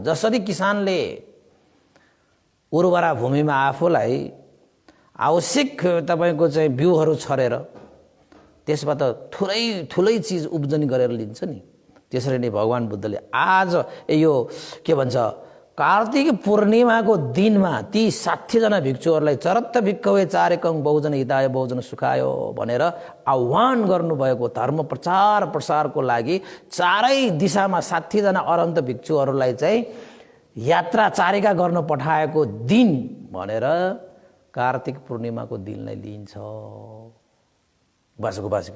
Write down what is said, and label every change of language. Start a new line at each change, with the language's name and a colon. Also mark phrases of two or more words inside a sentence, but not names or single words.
Nepali: जसरी किसानले उर्वरा भूमिमा आफूलाई आवश्यक तपाईँको चाहिँ बिउहरू छरेर त्यसबाट ठुलै चिज उब्जनी गरेर लिन्छ नि, त्यसरी नै भगवान बुद्धले आज यो के भन्छ कार्तिक पूर्णिमाको दिनमा ती 60 जना भिक्षुहरूलाई
Pali: चरत्त भिक्खवे चारिकं बहुजन हिताय बहुजन सुखाय
Nepali: भनेर आह्वान गर्नुभएको धर्म प्रचार प्रसारको लागि चारै दिशामा 60 जना अरहन्त भिक्षुहरूलाई चाहिँ यात्रा चारिका गर्न पठाएको दिन भनेर कार्तिक पूर्णिमाको दिनलाई लिइन्छ बासको बासिका।